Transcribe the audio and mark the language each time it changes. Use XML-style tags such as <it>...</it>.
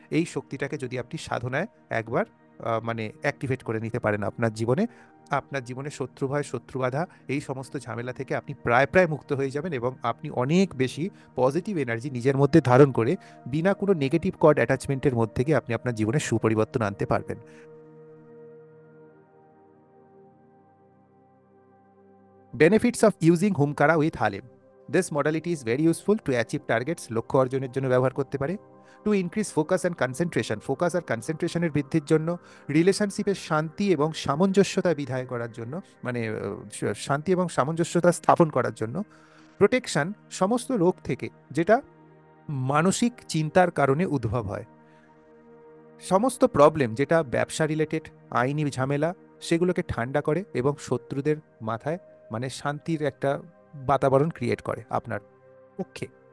<bn>এই শক্তিটাকে যদি আপনি সাধনায় একবার মানে অ্যাক্টিভেট করে নিতে পারেন আপনার জীবনে, আপনার জীবনে শত্রু ভয়, শত্রু বাধা, এই সমস্ত ঝামেলা থেকে আপনি প্রায় প্রায় মুক্ত হয়ে যাবেন, এবং আপনি অনেক বেশি পজিটিভ এনার্জি নিজের মধ্যে ধারণ করে বিনা কোনো নেগেটিভ কর্ড অ্যাটাচমেন্টের মধ্যে গিয়ে আপনি আপনার জীবনে সুপরিবর্তন আনতে পারবেন।</bn> <en>Benefits of using হুমকারা with হালিম. This modality is very useful to achieve targets,</en> <bn>লক্ষ্য অর্জনের জন্য ব্যবহার করতে পারে।</bn> <en>to increase focus and concentration,</en> <bn>focus আর কনসেন্ট্রেশনের বৃদ্ধির জন্য। রিলেশনশিপের শান্তি এবং সামঞ্জস্যতা বিধায় করার জন্য, মানে শান্তি এবং সামঞ্জস্যতা স্থাপন করার জন্য। প্রোটেকশন, সমস্ত রোগ থেকে যেটা মানসিক চিন্তার কারণে উদ্ভব হয়, সমস্ত প্রবলেম যেটা ব্যবসা রিলেটেড, আইনি ঝামেলা, সেগুলোকে ঠান্ডা করে এবং শত্রুদের মাথায় মানে শান্তির একটা বাতাবরণ ক্রিয়েট করে আপনার পক্ষে।</bn>